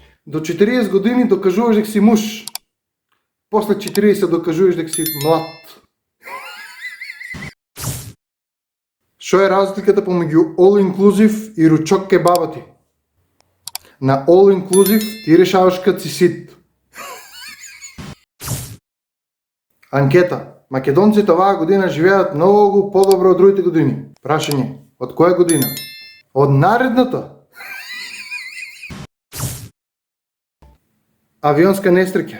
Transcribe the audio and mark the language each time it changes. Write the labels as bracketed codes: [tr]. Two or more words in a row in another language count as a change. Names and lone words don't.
[mk] До 40 години докажуваш дека си муж. После 40 докажуваш дека си млад. Шо е разликата помеѓу [en] all inclusive [mk] и ручок кебаба ти? На [en] all inclusive [mk] ти решаваш кад си сит. Анкета. Македонците оваа година живеат многу подобро од другите години. Прашање. Од која година? Од наредната? Авионска несреќа.